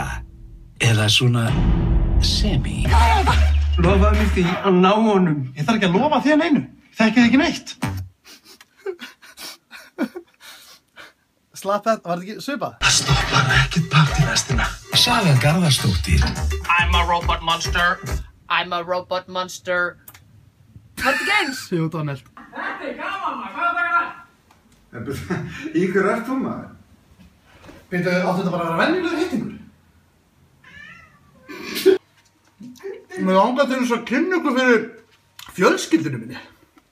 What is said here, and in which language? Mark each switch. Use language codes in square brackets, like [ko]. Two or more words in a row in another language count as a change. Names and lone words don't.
[is] Eða svona semi. Lofaðu mér því að ná honum. Ég þarf ekki að lofa þér neinu. Þekki þið ekki neitt. Slapp þetta, var þetta ekki svipað? Það stoppar ekkert partírestina. Saga Garðarsdóttir. [en] I'm a robot monster. I'm a robot monster. [is] var þetta ekki eins? Jú, Donald. Þetta gaman maður, hvað er það? Í hverju ert þú maður? Býtu, áttu þetta bara að vera venjulegur hittingur? Mér langar til þess að kynna ykkur fyrir fjölskyldunum minni.